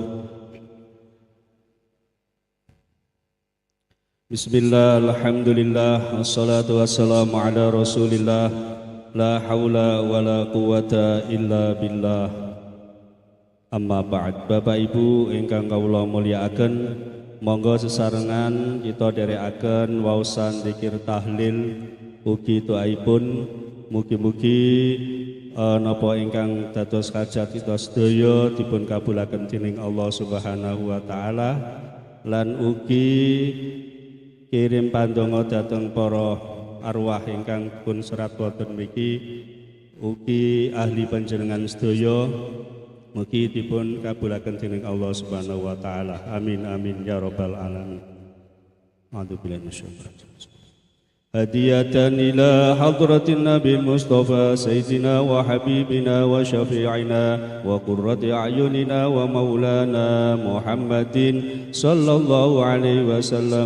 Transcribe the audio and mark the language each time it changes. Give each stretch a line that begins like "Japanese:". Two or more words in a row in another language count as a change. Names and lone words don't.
Arabic: بسم الله الحمد لله والصلاة والسلام على رسول الله لا حول ولا قوة إلا بالله. أما بعد.
Javanese: Bapak Ibu ingkang kawula mulyakaken, monggo sesarengan kita dherekaken waosan zikir tahlil ugi doaipun. Mugi-mugi napa ingkang dados hajat kita sedaya dipun kabulaken dening
Arabic: الله سبحانه وتعالى,
Javanese: lan ugi kirim pandonga dhateng para arwah ingkang pun serat wonten mriki, ugi ahli panjenengan sedaya mugi dipun kabulaken dening
Arabic: الله سبحانه وتعالى. آمين آمين يا رب العالمين. أعوذ بالله من الشيطان الرجيم. هدية إلى حضرة النبي المصطفى سيدنا وحبيبنا وشفيعنا وقرة أعيننا ومولانا محمد صلى الله عليه وسلم.